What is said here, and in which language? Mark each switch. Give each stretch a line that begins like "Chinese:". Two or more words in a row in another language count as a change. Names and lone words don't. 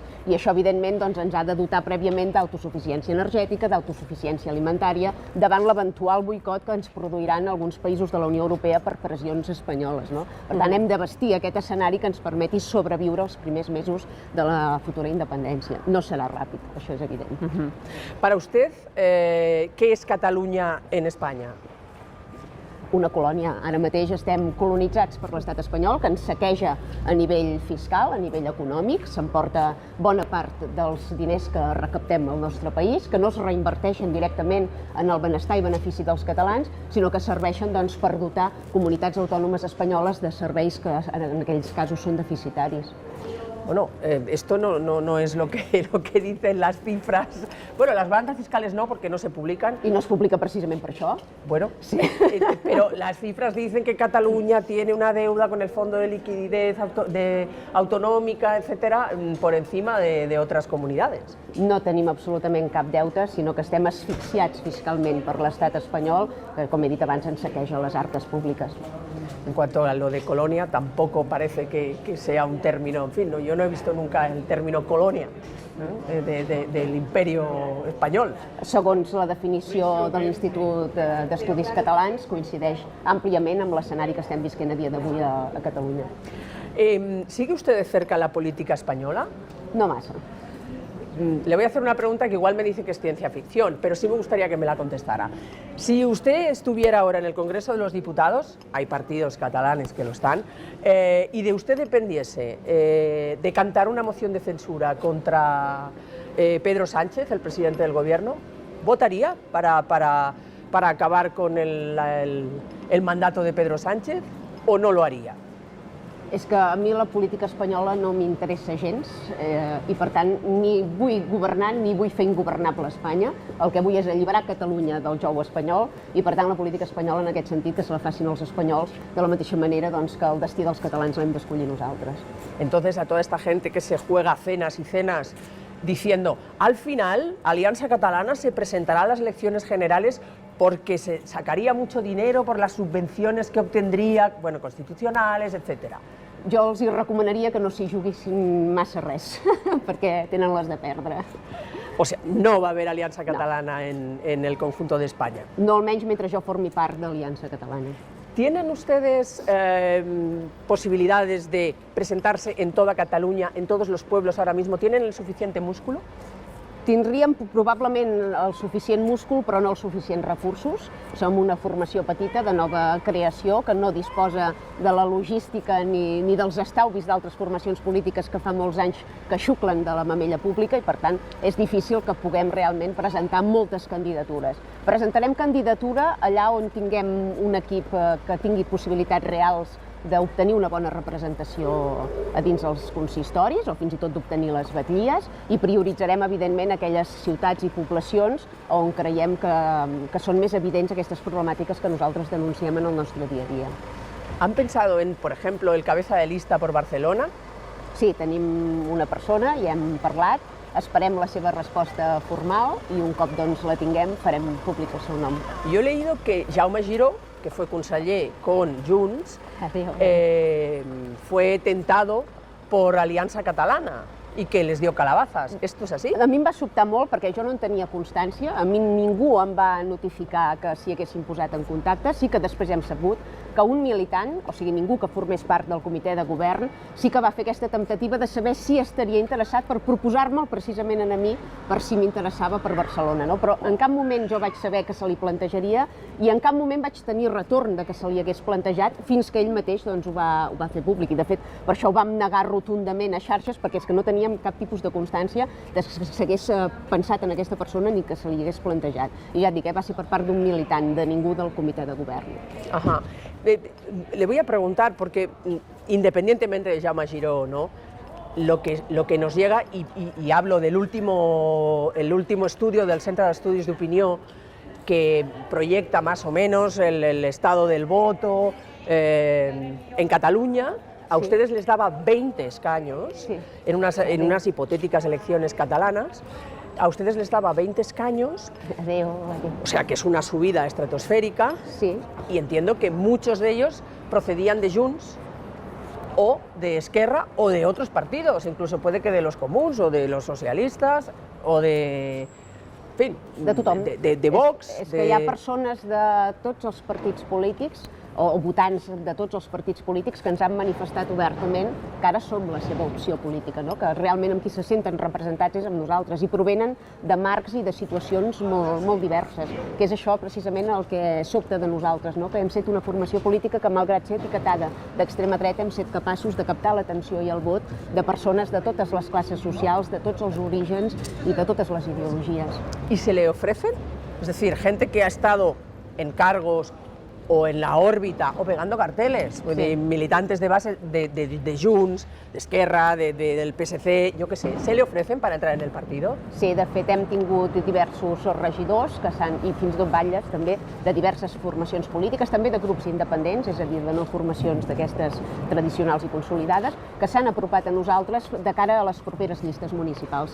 Catalan: I això, evidentment, ens ha de dotar prèviament d'autosuficiència energètica, d'autosuficiència alimentària, davant l'eventual boicot que ens produiran alguns països de la Unió Europea per pressions espanyoles. Per tant, hem de vestir aquest escenari que ens permeti sobreviure els primers mesos de la futura independència. No serà ràpid, això és evident.
Spanish: Para usted, ¿qué es Cataluña en España?
Catalan: Una colònia. Ara mateix estem colonitzats per l'estat espanyol, que ens saqueja a nivell fiscal, a nivell econòmic, s'emporta bona part dels diners que recaptem al nostre país, que no es reinverteixen directament en el benestar i benefici dels catalans, sinó que serveixen per dotar comunitats autònomes espanyoles de serveis que en aquells casos són deficitaris.
Spanish: Bueno, esto no es lo que dicen las cifras. Bueno, las balanzas fiscales no, porque no se publican.
Catalan: I no es publica precisament per això?
Spanish: Bueno, sí. Pero las cifras dicen que Cataluña tiene una deuda con el Fondo de Liquidez Autonómica, etcétera, por encima de otras comunidades.
Catalan: No tenim absolutament cap deute, sinó que estem asfixiats fiscalment per l'estat espanyol, que, com he dit abans, ens saqueja les arques públiques.
Spanish: En cuanto a lo de colonia, tampoco parece que sea un término, en fin, yo no he visto nunca el término colonia, ¿no? Del imperio español.
Catalan: Segons la definició de l'Institut d'Estudis Catalans, coincideix àmpliament amb l'escenari que estem visquent a dia d'avui a Catalunya.
Spanish: ¿Sigue usted de cerca la política española?
Catalan: No massa.
Spanish: Le voy a hacer una pregunta que igual me dice que es ciencia ficción, pero sí me gustaría que me la contestara. Si usted estuviera ahora en el Congreso de los Diputados, hay partidos catalanes que lo están, y de usted dependiese decantar una moción de censura contra Pedro Sánchez, el presidente del Gobierno, ¿votaría para acabar con el mandato de Pedro Sánchez o no lo haría?
Catalan: És que a mi la política espanyola no m'interessa gens i, per tant, ni vull governar ni vull fer ingovernable Espanya. El que vull és alliberar Catalunya del jou espanyol i, per tant, la política espanyola, en aquest sentit, que se la facin els espanyols de la mateixa manera que el destí dels catalans l'hem d'escollir nosaltres.
Spanish: Entonces, a toda esta gente que se juega cenas y cenas diciendo, al final, Alianza Catalana se presentará a las elecciones generales porque se sacaría mucho dinero por las subvenciones que obtendría, bueno, constitucionales, etcétera.
Catalan: Jo els recomanaria que no s'hi juguessin massa res, perquè tenen les de perdre.
Spanish: O sea, no va a haber Alianza Catalana en el conjunto de España.
Catalan: No, almenys mentre jo formi part d'Aliança Catalana.
Spanish: ¿Tienen ustedes posibilidades de presentarse en toda Cataluña, en todos los pueblos ahora mismo? ¿Tienen el suficiente músculo?
Catalan: Tindríem probablement el suficient múscul, però no els suficients recursos. Som una formació petita de nova creació que no disposa de la logística ni dels estalvis d'altres formacions polítiques que fa molts anys que xuclen de la mamella pública i, per tant, és difícil que puguem realment presentar moltes candidatures. Presentarem candidatura allà on tinguem un equip que tingui possibilitats reals d'obtenir una bona representació a dins els consistoris o fins i tot d'obtenir les batllies i prioritzarem, evidentment, aquelles ciutats i poblacions on creiem que són més evidents aquestes problemàtiques que nosaltres denunciem en el nostre dia a dia. ¿Han pensado en, por ejemplo, el cabeza de lista por Barcelona? Sí, tenim una persona, ja hem parlat, esperem la seva resposta formal i un cop doncs la tinguem farem públic el seu nom.
Spanish: Yo he leído que Jaume Giró, que fue conseller con Junts, fue tentado por Alianza Catalana i que les dio calabazas. ¿Esto es así?
Catalan: A mi em va sobtar molt perquè jo no en tenia constància, a mi ningú em va notificar que s'hi haguessin posat en contacte, sí que després hem sabut que un militant, o sigui ningú que formés part del comitè de govern, sí que va fer aquesta temptativa de saber si estaria interessat per proposar-me'l precisament a mi per si m'interessava per Barcelona, no? Però en cap moment jo vaig saber que se li plantejaria i en cap moment vaig tenir retorn de que se li hagués plantejat fins que ell mateix doncs, ho va fer públic i de fet per això ho vam negar rotundament a xarxes perquè és que no teníem cap tipus de constància que s'hagués pensat en aquesta persona ni que se li hagués plantejat. I ja et dic, va ser per part d'un militant, de ningú del comitè de govern.
Spanish: Ajá. Le voy a preguntar, porque independientemente de Jaume Giró, ¿no? Lo que nos llega, y hablo del último estudio del Centre d'Estudis d'Opinió, que proyecta más o menos el estado del voto en Cataluña. A ustedes les daba 20 escaños sí. en unas hipotéticas elecciones catalanas. A ustedes les daba 20 escaños, o sea que es una subida estratosférica, sí. Y entiendo que muchos de ellos procedían de Junts o de Esquerra o de otros partidos, incluso puede que de los comuns o de los socialistas o de... En fin,
Catalan: de tothom.
Spanish: De Vox.
Catalan: És que hi ha persones de tots els partits polítics o votants de tots els partits polítics que ens han manifestat obertament que ara som la seva opció política, no? Que realment amb qui se senten representats és amb nosaltres i provenen de marcs i de situacions molt diverses, que és això precisament el que sobta de nosaltres, no? Que hem set una formació política que, malgrat ser etiquetada d'extrema dreta, hem set capaços de captar l'atenció i el vot de persones de totes les classes socials, de tots els orígens i de totes les ideologies.
Spanish: ¿Y se le ofrecen? Es decir, gente que ha estado en cargos o en la órbita o pegando carteles, militantes de base de Junts, d'Esquerra, del PSC,
Catalan: jo què sé,
Spanish: se li ofrecen per entrar en el partido?
Catalan: Sí, de fet hem tingut diversos regidors i fins i tot batlles també de diverses formacions polítiques, també de grups independents, és a dir, de no formacions d'aquestes tradicionals i consolidades, que s'han apropat a nosaltres de cara a les properes llistes municipals.